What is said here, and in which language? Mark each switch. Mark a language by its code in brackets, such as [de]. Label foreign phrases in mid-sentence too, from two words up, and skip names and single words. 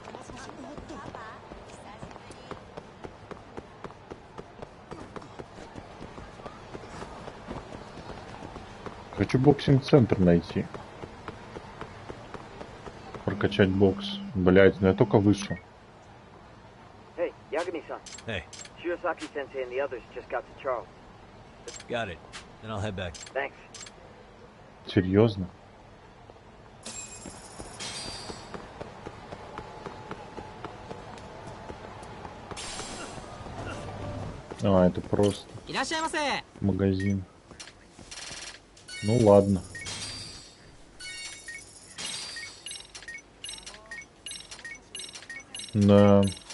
[ru] Хочу боксинг-центр найти. Прокачать бокс. Блять, ну я только вышел. [en] Hey, Yagami-san. Hey. Shirosaki-sensei and the others just got to Charles. Got it. Then I'll head back. Thanks. [ru] Серьезно? А, это просто магазин. Ну ладно. Да.